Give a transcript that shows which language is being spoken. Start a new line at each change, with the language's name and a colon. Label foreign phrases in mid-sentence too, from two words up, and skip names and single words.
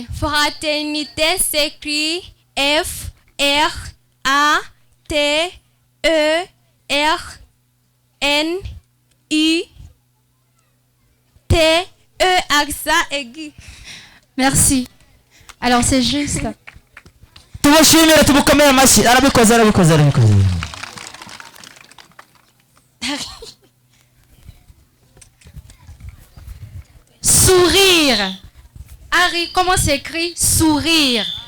French: Fraternité s'écrit F R A T E R N I T E accent aigu. Merci. Alors c'est juste.
Kinyarwanda: Tubashimire tubukomere amashyi arabikoze.
French: Sourire. Harry, comment s'écrit sourire?